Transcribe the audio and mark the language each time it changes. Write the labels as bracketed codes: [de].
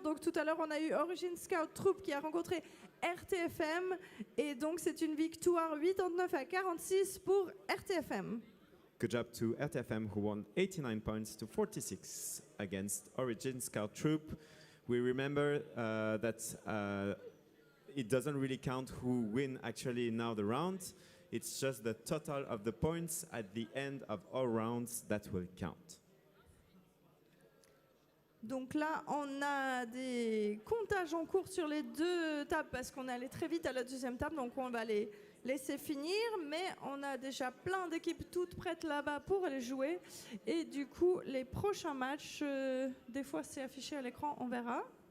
[fr] Donc tout à l'heure, on a eu Origin Scout Troop qui a rencontré RTFM. Et donc c'est une victoire 89 à 46 pour RTFM. [en] good job to RTFM who won 89 points to 46 against Origin Scout Troop. We remember that it doesn't really count who win actually now the round. It's just the total of the points at the end of all rounds that will count. [fr] Donc là, on a des comptages en cours sur les 2 tables parce qu'on est allé très vite à la deuxième table, donc on va les laisser finir. Mais on a déjà plein d'équipes toutes prêtes là-bas pour aller jouer. Et du coup, les prochains matchs, des fois c'est affiché à l'écran, on verra.